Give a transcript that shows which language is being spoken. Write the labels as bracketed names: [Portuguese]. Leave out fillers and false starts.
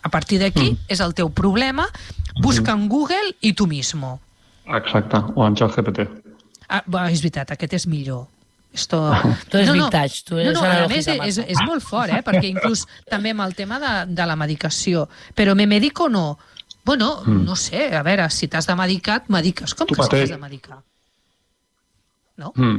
[Catalan] A partir d'aquí és el teu problema. [Spanish] Busca en Google y tú mismo. [Catalan] Exacte, o en ChatGPT. És veritat, aquest és millor. [Spanish] Tu eres vintage, tu eres [Catalan] a més, és molt fort, perquè inclús també amb el tema de la medicació. Però me medico o no? Bueno, no sé, a veure, si t'has de medicar, et mediques. Com que si t'has de medicar? No?